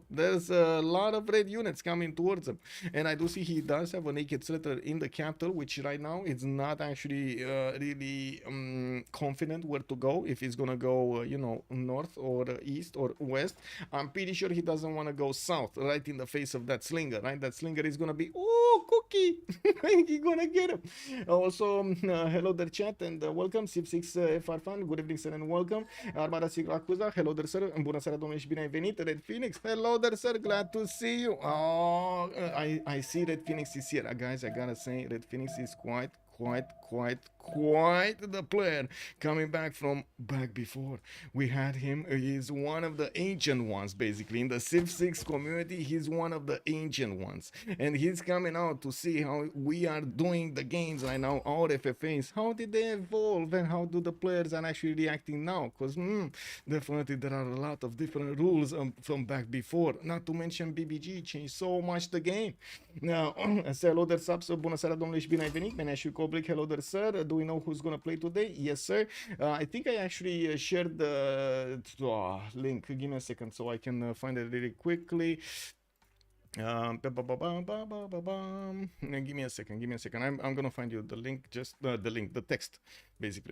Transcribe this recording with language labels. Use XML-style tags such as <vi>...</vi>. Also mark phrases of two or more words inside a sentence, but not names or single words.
<en>There's a lot of red units coming towards him, and I do see he does have a naked settler in the capital, which right now it's not actually really confident where to go, if he's gonna go you know, north or east or west. I'm pretty sure he doesn't want to go south, right in the face of that slinger, right? That slinger is gonna be, oh, cookie. He's gonna get him. Also, hello there chat, and welcome Civ6 FR fan. Good evening sir, and welcome Armada Sigracuza. Hello there sir,</en> <ro>bună seara domnule și bine ai venit.</ro> <en>Red Phoenix, hello there sir, glad to see you. Oh, I see Red Phoenix is here. Guys, I gotta say Red Phoenix is quite the player, coming back from back before. We had him. He's one of the ancient ones, basically in the Civ6 community. He's one of the ancient ones, and he's coming out to see how we are doing the games right now, our FFAs. How did they evolve, and how do the players are actually reacting now? Because definitely there are a lot of different rules from back before. Not to mention BBG changed so much the game. Now, say hello there, subs.</en> <ro>Bună seara, domnule, și bine ai venit. Meneșu Coblic,</ro> <en>hello there, sir. Do we know who's gonna play today? Yes, sir. I think I actually shared the link. Give me a second so I can find it really quickly. Give me a second. I'm gonna find you the link. Just the link, the text, basically.</en>